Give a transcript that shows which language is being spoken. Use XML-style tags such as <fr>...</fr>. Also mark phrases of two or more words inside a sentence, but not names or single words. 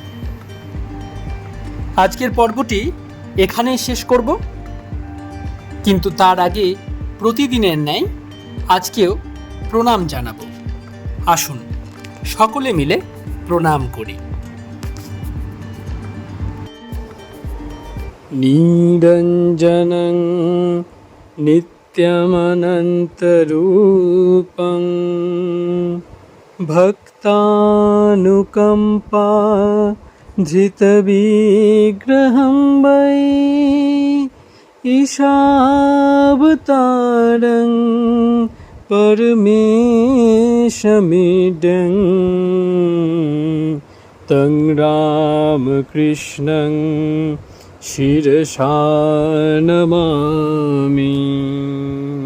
<bn>আজকের পর্বটি এখানেই শেষ করব, কিন্তু তার আগে প্রতিদিনের ন্যায় আজকেও প্রণাম জানাবো। আসুন সকলে মিলে প্রণাম করি।</bn> <sa>নিরঞ্জনং নিত্য नित्यमनन्तरूपं भक्तानुकम्पा धृतविग्रहं वै ईशावतारं परमेशमिडं तं रामकृष्णं शिरसा नमामि।</sa>